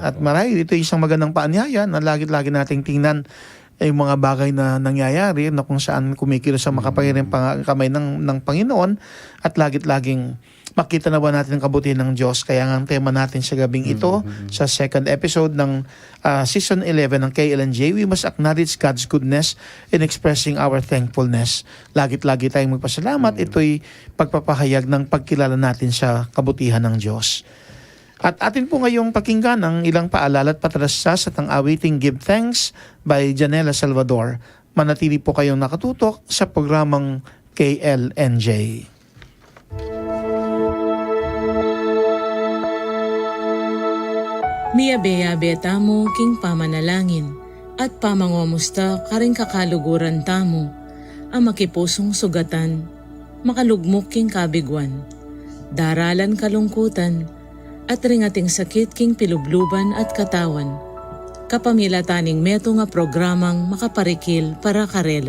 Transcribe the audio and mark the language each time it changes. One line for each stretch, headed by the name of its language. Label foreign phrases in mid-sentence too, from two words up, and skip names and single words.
Filipino: At marahil ito isang magandang paanyaya na lagi-lagi nating tingnan yung mga bagay na nangyayari na kung saan kumikilos sa makapangyarihang kamay ng Panginoon at lagit-laging makita na ba natin ang kabutihan ng Diyos. Kaya nga ang tema natin sa gabing ito, sa
English: second episode
Filipino: ng Season 11 ng KLNJ,
English: we must acknowledge God's goodness in expressing our thankfulness.
Filipino: Lagit-lagi tayong magpasalamat. Ito'y pagpapahayag ng pagkilala natin sa kabutihan ng Diyos. At atin po ngayong pakinggan ang ilang paalala at patrasas at ang awiting Give Thanks by Janela Salvador. Manatili po kayong nakatutok sa programang KLNJ.
Pampanga: Miyabeyabe tamo king pamanalangin, at pamangomusta karing kakaluguran tamo, ang makipusong sugatan, makalugmok king kabigwan, daralan kalungkutan, at ringating sakit king pilubluban at katawan, kapamilataning meto nga programang makaparikil para karela.